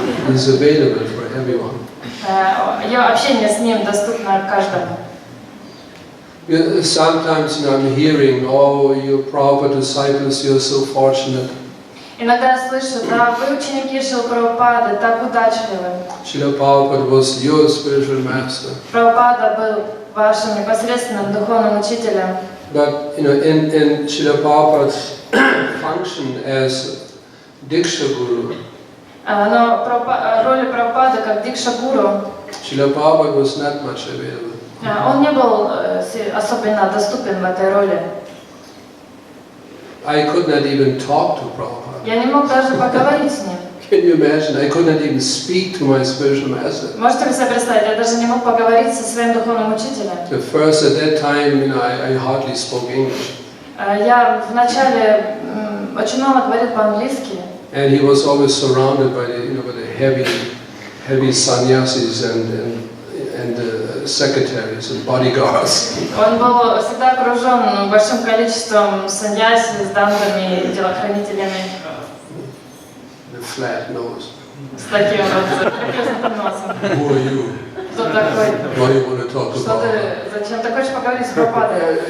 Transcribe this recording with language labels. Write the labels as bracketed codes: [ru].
[en] Is available for everyone. [ru] Ее общение с ним доступно каждому. [en] Sometimes I'm hearing, oh, you Prabhupada disciples, you're so fortunate. [ru] Иногда я слышу, да, вы ученики Шрилы Прабхупады, так удачливы. [en] Srila Prabhupada was your spiritual master. [ru] Прабхупада был вашим непосредственным духовным учителем. [en] But you know, in Srila Prabhupada's function as Diksha Guru, [ru] Но роли Прабхупады как Дикша-гуру, [en] Srila Prabhupada was not much available. [ru] он не был особенно доступен в этой роли. [en] I could not even talk to Prabhupada. [ru] Я не мог даже поговорить с ним. [en] Can you imagine? I could not even speak to my spiritual master. [ru] Можете ли себе представить, я даже не мог поговорить со своим духовным учителем. [en] At first, at that time, you know, I hardly spoke English. [ru] Я вначале очень мало говорил по-английски. [en] And he was always surrounded by the, you know, by the heavy sannyasis and secretaries and bodyguards. [ru] Он был всегда окружен большим количеством саньяси с дандами, телохранителями. [en] The flat nose. [ru] С таким вот приплюснутым носом. [en] Who are you? [ru] Кто такой? [en] Why you want to talk to [ru] Что [en] Prabhupada? [ru] ты, зачем ты хочешь поговорить с Прабхупадой?